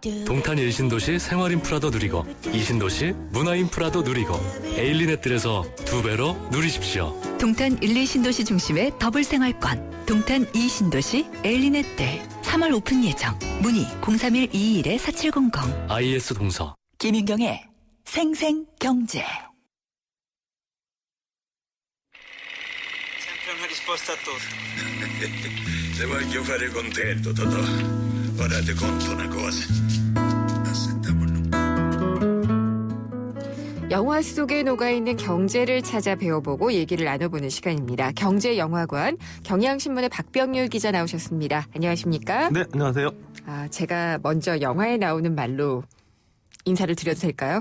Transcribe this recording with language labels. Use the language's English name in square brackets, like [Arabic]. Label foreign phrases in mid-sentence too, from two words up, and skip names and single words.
[Korean] 동탄 1신도시 생활인프라도 누리고 2신도시 문화인프라도 누리고 에일리넷들에서 2배로 누리십시오. 동탄 1, 2신도시 중심의 더블 생활권. 동탄 2신도시 에일리넷들. 3월 오픈 예정. 문의 031-221-4700. IS 동서. 김윤경의 생생경제. [Italian] Sempre una risposta a tutto. Se voglio fare contento, Totò, ora ti conto una cosa. [Korean] 영화 속에 녹아있는 경제를 찾아 배워보고 얘기를 나눠보는 시간입니다. 경제영화관 경향신문의 박병률 기자 나오셨습니다. 안녕하십니까? 네, 안녕하세요. 제가 먼저 영화에 나오는 말로 인사를 드려도 될까요?